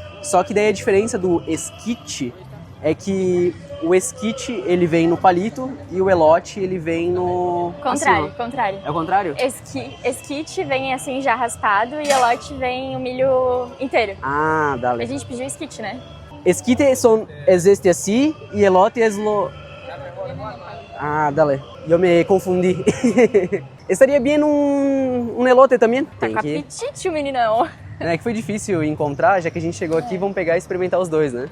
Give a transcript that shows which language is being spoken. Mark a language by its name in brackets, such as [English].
[Portuguese] Só que daí a diferença do esquite é que o esquite ele vem no palito e o elote ele vem no... Contrário, assim, contrário. é o contrário? Esquite vem assim já raspado e elote vem o milho inteiro. Ah, A dale. gente pediu esquite, né? [Spanish] Esquite es este así y elote es lo... [Portuguese] Ah, dale. Eu me confundi. Estaria bem um elote também? Tá com apetite o meninão. É que foi difícil encontrar, já que a gente chegou aqui, vamos pegar e experimentar os dois, né?